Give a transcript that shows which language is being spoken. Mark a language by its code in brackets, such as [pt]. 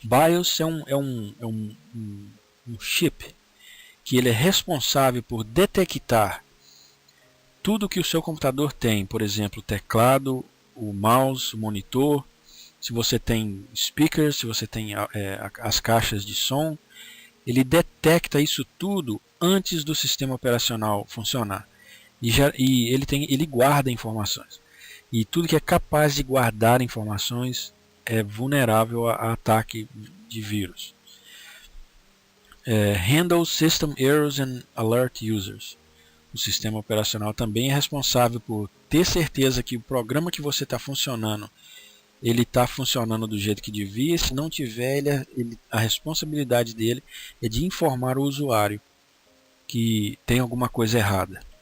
[pt] BIOS é um chip que ele é responsável por detectar tudo que o seu computador tem, por exemplo, o teclado, o mouse, o monitor, se você tem speakers, se você tem as caixas de som, ele detecta isso tudo antes do sistema operacional funcionar. E ele guarda informações. E tudo que é capaz de guardar informações é vulnerável a ataque de vírus. [en] Handle System Errors and Alert Users. [pt] O sistema operacional também é responsável por ter certeza que o programa que você está funcionando ele está funcionando do jeito que devia. Se não tiver, a responsabilidade dele é de informar o usuário que tem alguma coisa errada.